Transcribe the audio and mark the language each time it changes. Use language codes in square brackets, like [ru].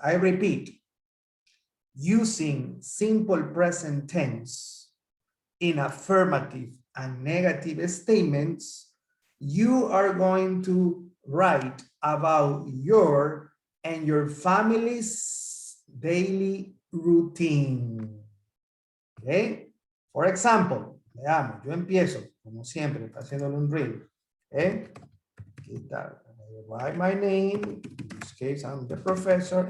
[en] I repeat, using simple present tense in affirmative and negative statements, you are going to write about your and your family's daily routine. Okay? For example, [es] veamos, yo empiezo, como siempre, haciéndole un reel. [en] Okay? [es] Aquí está. [en] I write my name. In this case, I'm the professor.